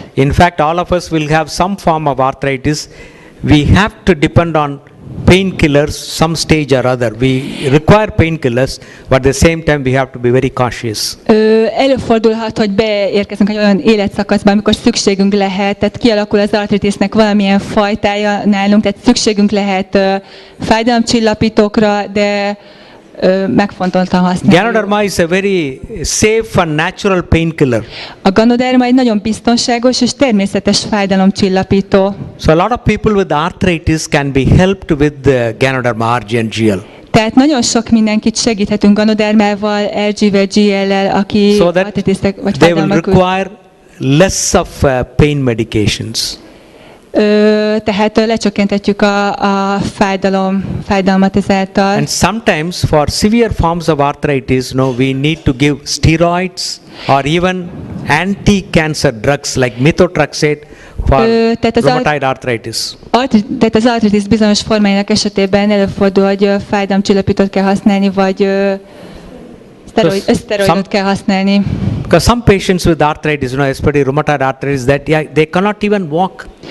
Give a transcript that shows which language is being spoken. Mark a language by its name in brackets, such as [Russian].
[English] In fact, all of us will have some form of arthritis. We have to depend on painkillers some stage or other. We require painkillers, but at the same time we have to be very cautious. [Hungarian] Előfordulhat, hogy beérkezünk egy olyan életszakaszba, amikor szükségünk lehet, tehát kialakul az artritisnek valamilyen fajtája nálunk, tehát szükségünk lehet fájdalomcsillapítókra, de megfontoltan használni. [English] Ganoderma is a very safe and natural painkiller. [Hungarian] A ganoderma egy nagyon biztonságos és természetes fájdalomcsillapító. [English] So a lot of people with arthritis can be helped with the Ganoderma RG and GL. [Hungarian] Tehát nagyon sok mindenkit segíthetünk ganodermával, RG-vel, GL-lel, aki artritisek vagy fájdalmak. [English] They will require less of pain medications. [Hungarian] Tehát lecsökkenthetjük a fájdalmat ezáltal. [English] And sometimes for severe forms of arthritis, we need to give steroids or even anti-cancer drugs like methotrexate for rheumatoid arthritis. [Hungarian] Tehát az artritis bizonyos formáinak esetében előfordul, hogy fájdalomcsillapítót kell használni, vagy szteroidot kell használni. [English] Because some patients with arthritis, especially rheumatoid arthritis, that they cannot even walk.